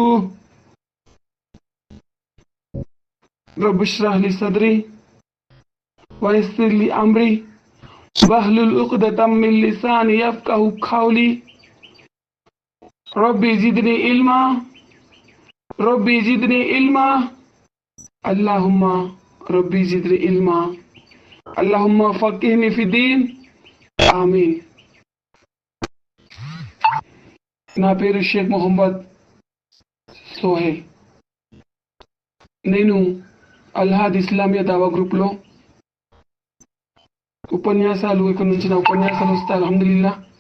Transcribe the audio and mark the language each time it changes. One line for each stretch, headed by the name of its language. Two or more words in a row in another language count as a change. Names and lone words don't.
Arabic: رب اشرح لي صدري ويسر لي أمري واحلل عقدة من لساني يفقهوا قولي. رب زدني علما رب زدني علما اللهم رب زدني علما اللهم فقهني في الدين آمين.
Telugu: నా పేరు షేక్ మొహమ్మద్ సోహెల్. నేను అల్హాద్ ఇస్లామియా దావా గ్రూప్లో ఉపన్యాసాలు ఇక్కడ నుంచి నా ఉపన్యాసాలు వస్తాయి.
Arabic: الحمد لله.